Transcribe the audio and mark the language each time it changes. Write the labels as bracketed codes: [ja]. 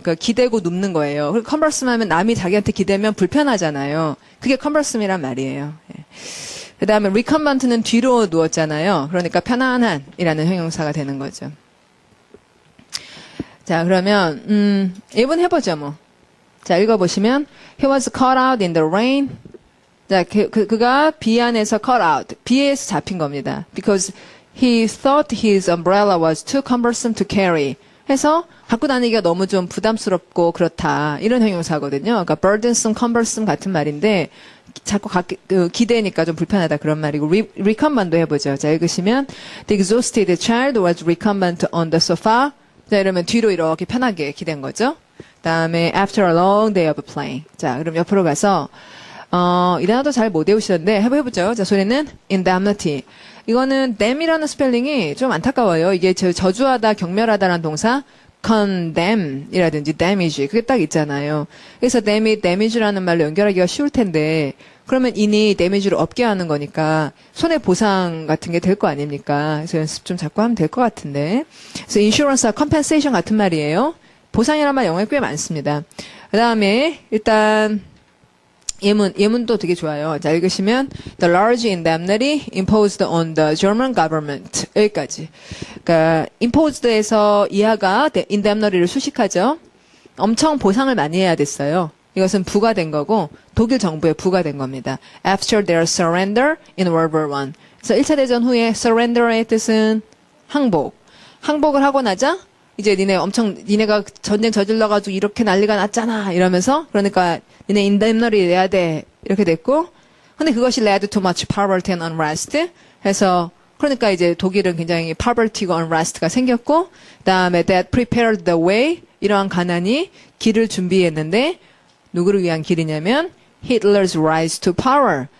[ko] 그러니까 기대고 눕는 거예요. 그리고 conversum 하면 남이 자기한테 기대면 불편하잖아요. 그게 conversum이란 말이에요. 예. 그 다음에 recumbent는 뒤로 누웠잖아요. 그러니까 편안한이라는 형용사가 되는 거죠. 자, 그러면, 예문 해보죠, 뭐. 자, 읽어보시면, [en] he was caught out in the rain. [ko] 자, 그가 비 안에서 [en] caught out. [ko] 비에서 잡힌 겁니다. [en] Because he thought his umbrella was too cumbersome to carry. [ko] 해서, 갖고 다니기가 너무 좀 부담스럽고 그렇다. 이런 형용사거든요. 그러니까 burdensome, cumbersome 같은 말인데, 자꾸 기대니까 좀 불편하다 그런 말이고, recumbent도 해보죠. 자, 읽으시면, [en] the exhausted child was recumbent on the sofa. [ko] 자, 이러면 뒤로 이렇게 편하게 기댄 거죠. 다음에 [en] after a long day of playing. [ko] 자, 그럼 옆으로 가서 이 단어도 잘 못 외우시던데 해보죠. 자, 소리는 indemnity. 이거는 dam이라는 스펠링이 좀 안타까워요. 이게 저주하다, 경멸하다라는 동사 condemn이라든지 damage 그게 딱 있잖아요. 그래서 damage라는 말로 연결하기가 쉬울 텐데 그러면 이니 damage를 없게 하는 거니까 손해보상 같은 게 될 거 아닙니까? 그래서 연습 좀 자꾸 하면 될 것 같은데. 그래서 insurance와 compensation 같은 말이에요. 보상이라는 말 영어에 꽤 많습니다. 그 다음에 일단 예문도 되게 좋아요. 자, 읽으시면 [en] the large indemnity imposed on the German government [ko] 여기까지. 그러니까 imposed에서 이하가 indemnity를 수식하죠. 엄청 보상을 많이 해야 됐어요. 이것은 부과된 거고 독일 정부에 부과된 겁니다. [en] After their surrender in World War I. [ko] 그래서 1차 대전 후에 surrender의 뜻은 항복. 항복을 하고 나자 이제 니네가 전쟁 저질러가지고 이렇게 난리가 났잖아 이러면서 그러니까 니네 indemnity 내야 돼 이렇게 됐고 근데 그것이 [en] led to much poverty and unrest [ko] 해서 그러니까 이제 독일은 굉장히 poverty가 unrest가 생겼고 그다음에 [en] that prepared the way [ko] 이러한 가난이 길을 준비했는데 누구를 위한 길이냐면 [en] Hitler's rise to power.